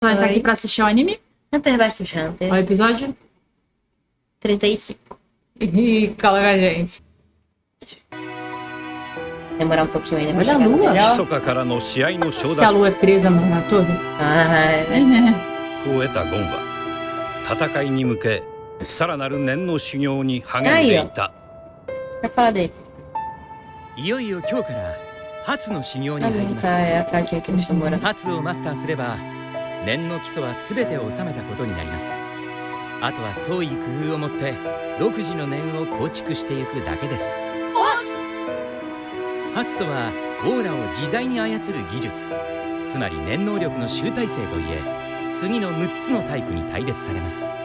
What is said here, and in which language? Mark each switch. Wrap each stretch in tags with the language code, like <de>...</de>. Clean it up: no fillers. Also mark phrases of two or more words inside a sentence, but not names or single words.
<pt>Vai estar aqui pra assistir o anime? Hunter vs Hunter. Qual é o episódio? 35. Ih, cola com a gente. Demorar um pouquinho ainda pra Olha a chegar no lua. melhor.</pt> <ja>密かからの試合の承</ja> <pt>Diz que a</pt> <ja>諾</ja> <pt>lua é presa na torre? Ai,</pt> <ja>を得たゴンは戦いに向けさらなる念の修行に励んでいた。</ja> <pt>pra falar dele.</pt> <ja>いよいよ今日から初の修行に</ja> <pt>Ah,</pt> <ja>入り</ja> <pt>não,</pt> <ja>ます。</ja> <pt>tá, é a cartinha que eles estão morando.</pt> <ja>初をマスターすれば念の基礎は全てを収めたことになります。あとは創意工夫をもって独自の念を構築していくだけです。初とはオーラを自在に操る技術、つまり念能力の集大成といえ、次の6つのタイプに大別されます。</ja>